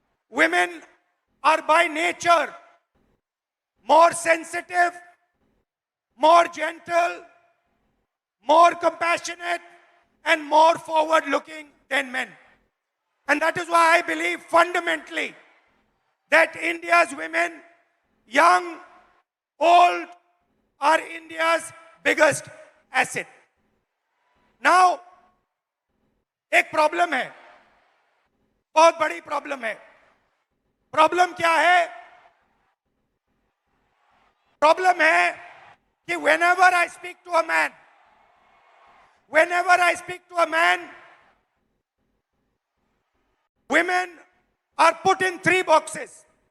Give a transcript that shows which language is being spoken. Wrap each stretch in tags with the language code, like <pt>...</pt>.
<en>Women are by nature more sensitive, more gentle, more compassionate, and more forward-looking than men. And that is why I believe fundamentally that India's women, young, old, are India's biggest asset.</en> <hi>Now, एक problem है, बहुत बड़ी problem है. Problem क्या है? Problem है कि</hi> <en>whenever I speak to a man, women are put in 3 boxes.</en>